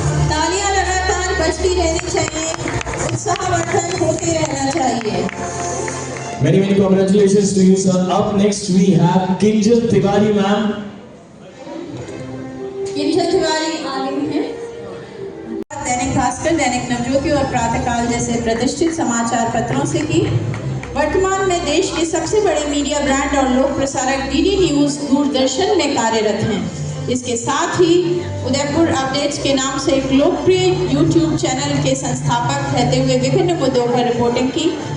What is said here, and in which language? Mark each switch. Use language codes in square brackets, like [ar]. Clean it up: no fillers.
[hi] तालियां लगातार बजती रहनी चाहिए, उत्साहवर्धन होते रहना चाहिए। [en] Many congratulations to you, sir. Up next we have Kinjal Tiwari, ma'am. [hi] Kinjal Tiwari आ गई हैं। दैनिक भास्कर, दैनिक नवज्योति और प्रातःकाल जैसे प्रतिष्ठित समाचार पत्रों से की। वर्तमान में देश के सबसे बड़े मीडिया ब्रांड और लोक प्रसारक DD न्यूज, दूरदर्शन में कार्यरत हैं। इसके साथ ही उदयपुर अपडेट्स के नाम से एक लोकप्रिय यूट्यूब चैनल के संस्थापक रहते हुए विभिन्न मुद्दों पर रिपोर्टिंग की।